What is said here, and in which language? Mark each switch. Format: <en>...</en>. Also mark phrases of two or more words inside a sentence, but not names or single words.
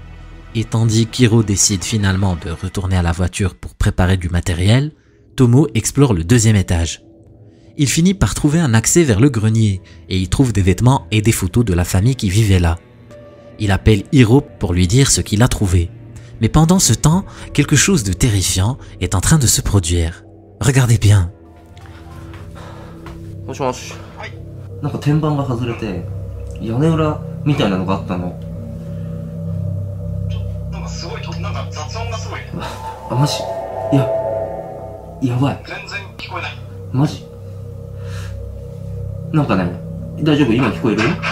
<fr>Et tandis qu'Hiro décide finalement de retourner à la voiture pour préparer du matériel, Tomo explore le 2e étage. Il finit par trouver un accès vers le grenier et y trouve des vêtements et des photos de la famille qui vivait là. Il appelle Hiro pour lui dire ce qu'il a trouvé. Mais pendant ce temps, quelque chose de terrifiant est en train de se produire. Regardez bien.</fr> <ja>もしもし。なんか天板が外れて屋根裏みたいなのがあったの。なんかすごいなんか雑音がすごい。あ、マジ？いや、やばい。全然聞こえない。マジ？なんかね、大丈夫？今聞こえる？</ja>